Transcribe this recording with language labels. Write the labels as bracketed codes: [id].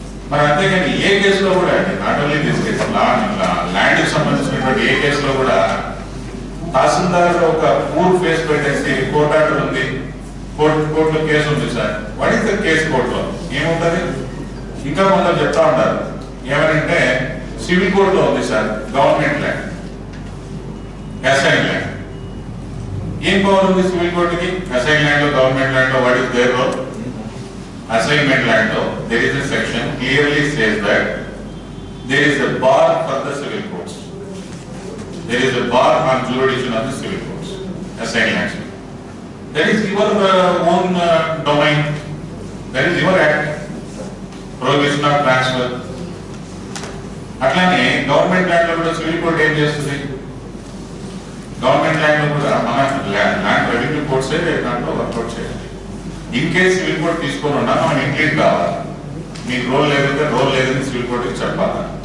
[te] మరి అంతేగాని ఏ కేసులో కూడా [en] not only this case, [te] land కి సంబంధించినటువంటి ఏ కేసులో కూడా తహసీల్దార్ ఒక పూర్ ఫేస్ పెట్టేసి కోర్టు ఆర్డర్ ఉంది, కోర్టులో కేసు ఉంది sir, [en] what is the case [te] కోర్టులో ఏముంటది? ఇంకా కొందరు చెప్తా ఉంటారు ఏమనంటే సివిల్ కోర్టులో ఉంది sir, government land, assign land. ఏం పవర్ ఉంది సివిల్ కోర్టుకి? అసైన్ ల్యాండ్ లో, గవర్నమెంట్ ల్యాండ్ లో [en] What is there role? Assignment land law, there is a section clearly says that there is a bar for the civil courts. There is a bar on jurisdiction of the civil courts. Assigned land. That is your own domain. That is your act. Prohibition of transfer. [te] అట్లానే government land లో కూడా civil court ఏం చేస్తుంది? Government land లో కూడా మన land revenue కోర్ట్సే దాంట్లో work out చేయాలి. ఇన్ కేసు సివిల్ కోర్ట్ తీసుకొని ఉన్నా మనం ఇంక్లీడ్ కావాలి. మీకు రోల్ లేదని సివిల్ కోర్టుకి చెప్పాలి.